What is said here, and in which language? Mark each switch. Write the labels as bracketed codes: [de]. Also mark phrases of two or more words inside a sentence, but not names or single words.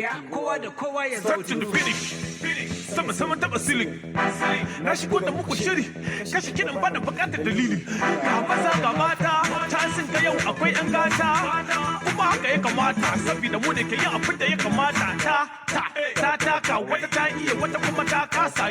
[ha] Kowa da kowa ya [en] Start to the [ha] zautu. finish. Sama, sama, taba silin. Na shigo da muku shiri. Kashe kiɗan bana buƙatar dalili. Ga maza ga mata, ta sun ga yau akwai ƴan gata. Kuma haka ya kamata, saboda mu ne ke yin abin da ya kamata. Ta, ta, ta taka, wata ta iya, wata kuma ta kasa.